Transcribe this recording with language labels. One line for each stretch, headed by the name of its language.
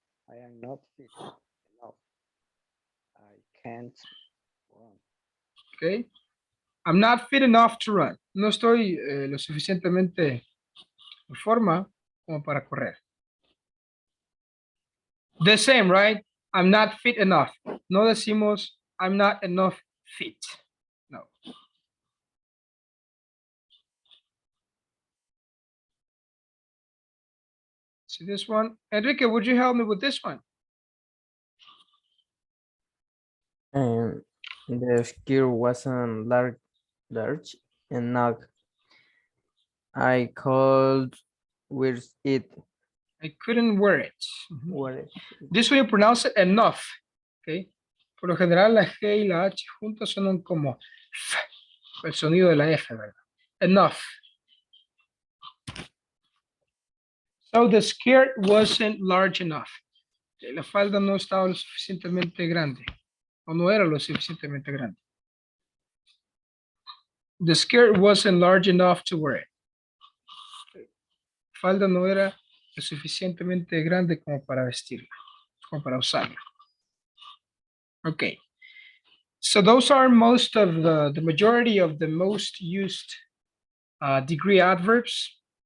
English: I am not fit enough. I can't run. Okay. I'm not fit enough to run.
Spanish: No estoy lo suficientemente en forma como para correr.
English: The same, right? I'm not fit enough.
Spanish: No decimos
English: I'm not enough fit. No. See this one? Enrique, would you help me with this one? The skirt wasn't large enough. I could wear it. I couldn't wear it. Wear it. This way you pronounce it enough. Okay.
Spanish: Por lo general, la G y la H juntas suenan como F, el sonido de la F, ¿verdad?
English: Enough. So the skirt wasn't large enough.
Spanish: La falda no estaba lo suficientemente grande. O no era lo suficientemente grande.
English: The skirt wasn't large enough to wear it.
Spanish: Falda no era lo suficientemente grande como para vestirla, como para usarla. Okay.
English: So those are most of the majority of the most used degree adverbs.